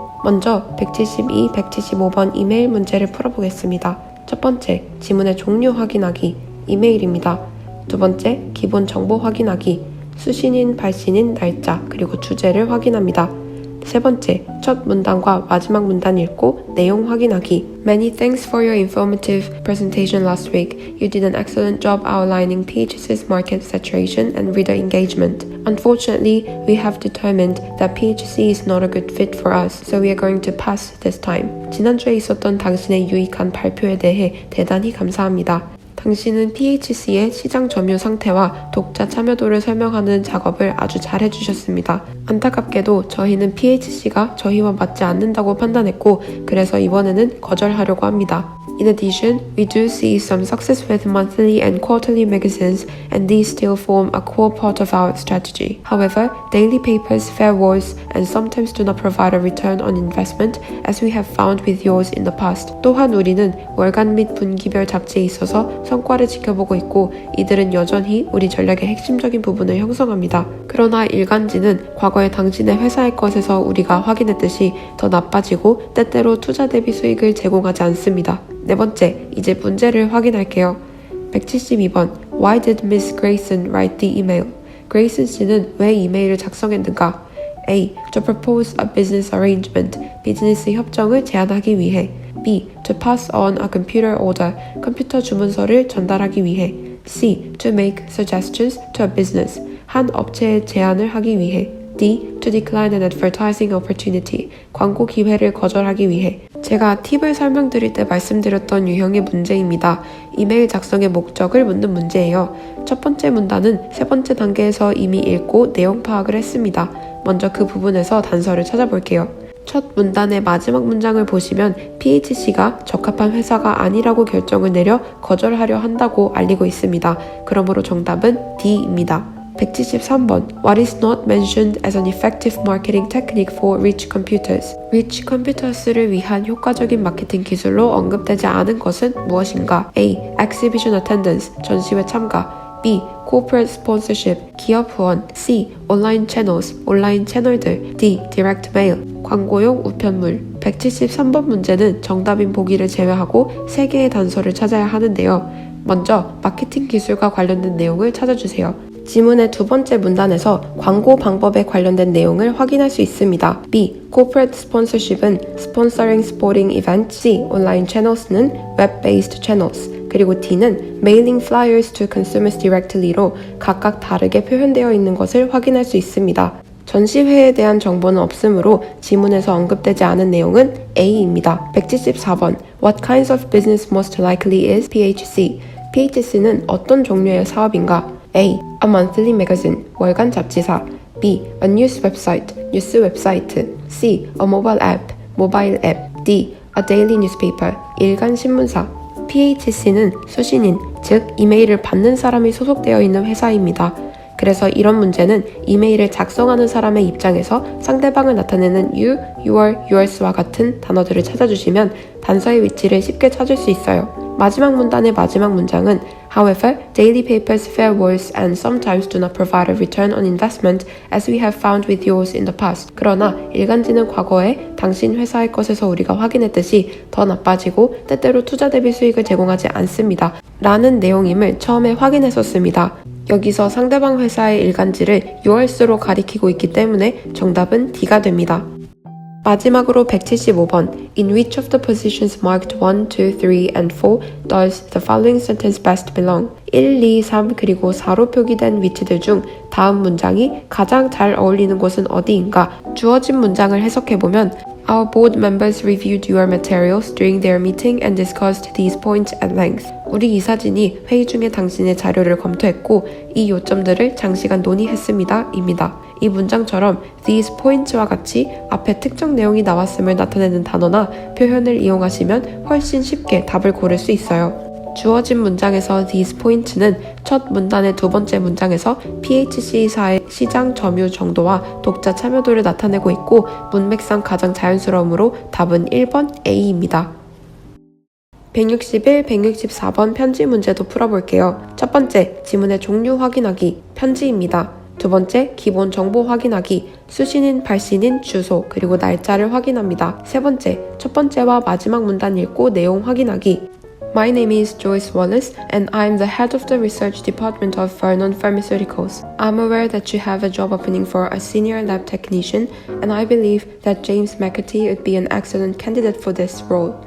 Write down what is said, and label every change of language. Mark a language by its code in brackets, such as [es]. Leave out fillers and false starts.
[ko] 먼저 172, 175번 이메일 문제를 풀어보겠습니다. 첫 번째, 지문의 종류 확인하기, 이메일입니다. 두 번째, 기본 정보 확인하기, 수신인, 발신인, 날짜, 그리고 주제를 확인합니다. 세 번째, 첫 문단과 마지막 문단 읽고 내용 확인하기. [en] Many thanks for your informative presentation last week. You did an excellent job outlining PHC's market saturation and reader engagement. Unfortunately, we have determined that PHC is not a good fit for us, so we are going to pass this time. [ko] 지난주에 있었던 당신의 유익한 발표에 대해 대단히 감사합니다. 당신은 PHC의 시장 점유 상태와 독자 참여도를 설명하는 작업을 아주 잘 해주셨습니다. 안타깝게도 저희는 PHC가 저희와 맞지 않는다고 판단했고 그래서 이번에는 거절하려고 합니다. [en] In addition, we do see some success with monthly and quarterly magazines, and these still form a core part of our strategy. However, daily papers fare worse and sometimes do not provide a return on investment, as we have found with yours in the past. [ko] 또한 우리는 월간 및 분기별 잡지에 있어서 성과를 지켜보고 있고 이들은 여전히 우리 전략의 핵심적인 부분을 형성합니다. 그러나 일간지는 과거의 당신의 회사의 것에서 우리가 확인했듯이 더 나빠지고 때때로 투자 대비 수익을 제공하지 않습니다. 네 번째, 이제 문제를 확인할게요. [en] 172번 Why did Miss Grayson write the email? [ko] 그레이슨 씨는 왜 이메일을 작성했는가? [en] A. To propose a business arrangement. [ko] 비즈니스 협정을 제안하기 위해. [en] B. To pass on a computer order. [ko] 컴퓨터 주문서를 전달하기 위해. [en] C. To make suggestions to a business. [ko] 한 업체에 제안을 하기 위해. [en] D. To decline an advertising opportunity. [ko] 광고 기회를 거절하기 위해. 제가 팁을 설명드릴 때 말씀드렸던 유형의 문제입니다. 이메일 작성의 목적을 묻는 문제예요. 첫 번째 문단은 세 번째 단계에서 이미 읽고 내용 파악을 했습니다. 먼저 그 부분에서 단서를 찾아볼게요. 첫 문단의 마지막 문장을 보시면 PHC가 적합한 회사가 아니라고 결정을 내려 거절하려 한다고 알리고 있습니다. 그러므로 정답은 D입니다. [en] 173번 What is not mentioned as an effective marketing technique for rich computers? rich computers [ko] 를 위한 효과적인 마케팅 기술로 언급되지 않은 것은 무엇인가? A. [en] Exhibition attendance, [ko] 전시회 참가. [en] B. Corporate sponsorship, [ko] 기업 후원. [en] C. Online channels, [ko] 온라인 채널들. [en] D. Direct mail, [ko] 광고용 우편물. 173번 문제는 정답인 보기를 제외하고 3개의 단서를 찾아야 하는데요. 먼저 마케팅 기술과 관련된 내용을 찾아주세요. 지문의 두 번째 문단에서 광고 방법에 관련된 내용을 확인할 수 있습니다. [en] B. Corporate sponsorship은 Sponsoring sporting events. C. Online channels는 Web-based channels. [ko] 그리고 D는 [en] Mailing flyers to consumers directly [ko] 로 각각 다르게 표현되어 있는 것을 확인할 수 있습니다. 전시회에 대한 정보는 없으므로 지문에서 언급되지 않은 내용은 A입니다. [en] 174번 What kinds of business most likely is PHC? [ko] PHC는 어떤 종류의 사업인가? [en] A. A monthly magazine, [ko] 월간 잡지사. [en] B. A news website, [ko] 뉴스 웹사이트. [en] C. A mobile app, [ko] 모바일 앱. [en] D. A daily newspaper, [ko] 일간 신문사. PHC는 수신인, 즉 이메일을 받는 사람이 소속되어 있는 회사입니다. 그래서 이런 문제는 이메일을 작성하는 사람의 입장에서 상대방을 나타내는 you, your, yours와 같은 단어들을 찾아주시면 단서의 위치를 쉽게 찾을 수 있어요. 마지막 문단의 마지막 문장은 [en] However, daily papers fare worse and sometimes do not provide a return on investment as we have found with yours in the past. [ko] 그러나 일간지는 과거에 당신 회사의 것에서 우리가 확인했듯이 더 나빠지고 때때로 투자 대비 수익을 제공하지 않습니다. 라는 내용임을 처음에 확인했었습니다. 여기서 상대방 회사의 일간지를 yours로 가리키고 있기 때문에 정답은 D가 됩니다. 마지막으로 [en] 175번 In which of the positions marked 1, 2, 3, and 4 does the following sentence best belong? [ko] 1, 2, 3, 그리고 4로 표기된 위치들 중 다음 문장이 가장 잘 어울리는 곳은 어디인가? 주어진 문장을 해석해보면 [en] Our board members reviewed your materials during their meeting and discussed these points at length. [ko] 우리 이사진이 회의 중에 당신의 자료를 검토했고 이 요점들을 장시간 논의했습니다. 입니다. 이 문장처럼 these points와 같이 앞에 특정 내용이 나왔음을 나타내는 단어나 표현을 이용하시면 훨씬 쉽게 답을 고를 수 있어요. 주어진 문장에서 these points는 첫 문단의 두 번째 문장에서 PHC사의 시장 점유 정도와 독자 참여도를 나타내고 있고 문맥상 가장 자연스러우므로 답은 1번 A입니다. 161, 164번 편지 문제도 풀어볼게요. 첫 번째, 지문의 종류 확인하기, 편지입니다. 두 번째, 기본 정보 확인하기, 수신인, 발신인, 주소, 그리고 날짜를 확인합니다. 세 번째, 첫 번째와 마지막 문단 읽고 내용 확인하기. [en] My name is Joyce Wallace and I'm the head of the research department of Vernon Pharmaceuticals. I'm aware that you have a job opening for a senior lab technician and I believe that James McAtee would be an excellent candidate for this role.